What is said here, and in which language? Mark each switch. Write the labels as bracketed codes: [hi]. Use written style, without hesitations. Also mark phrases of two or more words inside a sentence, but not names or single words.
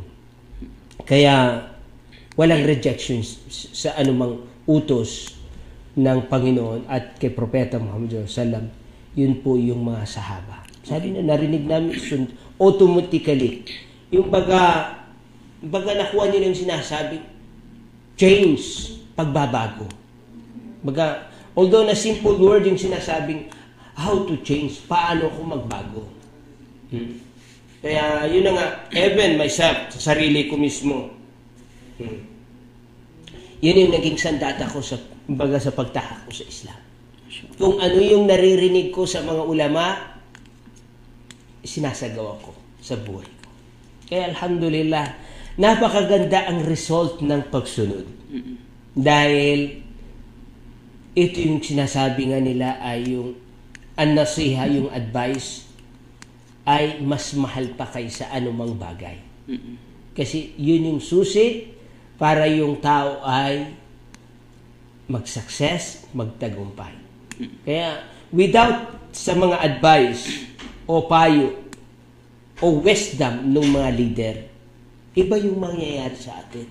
[tl] Kaya walang rejection sa anumang utos ng Panginoon at kay Propeta Muhammad SAW. Yun po yung mga sahaba. Sabi na narinig namin automatically. Yung baga nakuha nila yung sinasabi, change, pagbabago. Baga, although na [en] simple word [tl] yung sinasabing [en] how to change, [tl] paano ako magbago. Kaya yun na nga, [en] even myself, [tl] sa sarili ko mismo, yun yung naging sandata ko sa pagtahak ko sa Islam. Kung ano yung naririnig ko sa mga ulama, sinasagawa ko sa buhay ko. Kaya alhamdulillah, napakaganda ang result ng pagsunod. Dahil ito yung sinasabi nga nila ay yung an-nasiha, yung advice, ay mas mahal pa kaysa anumang bagay. Kasi yun yung susi para yung tao ay mag-success, magtagumpay. Kaya without sa mga advice o payo o wisdom ng mga leader, iba yung mangyayari sa atin.